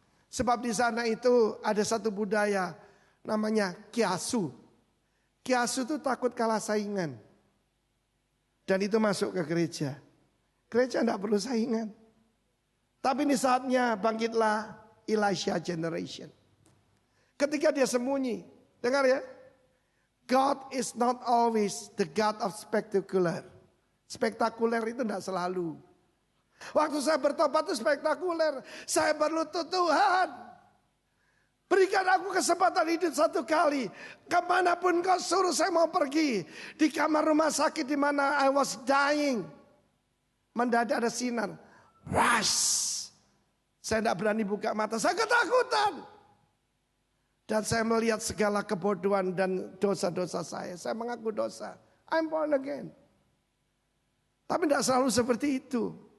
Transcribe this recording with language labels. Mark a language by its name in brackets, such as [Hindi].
[Indonesian] Sebab di sana itu ada satu budaya namanya kiasu. Kiasu itu takut kalah saingan. Dan itu masuk ke gereja. Gereja tidak perlu saingan. Tapi ini saatnya bangkitlah Elisha generation. Ketika dia sembunyi, dengar ya. [English] God is not always the God of spectacular. [Indonesian] Spektakuler itu tidak selalu. Waktu saya bertobat itu spektakuler. Saya berlutut, Tuhan, berikan aku kesempatan hidup satu kali. Kemanapun kau suruh saya mau pergi. Di kamar rumah sakit di mana [English] I was dying. [Indonesian] Mendadak ada sinar. Rush. Saya tidak berani buka mata. Saya ketakutan. Dan saya melihat segala kebodohan dan dosa-dosa saya. Saya mengaku dosa. [English] I'm born again. [Indonesian] Tapi tidak selalu seperti itu.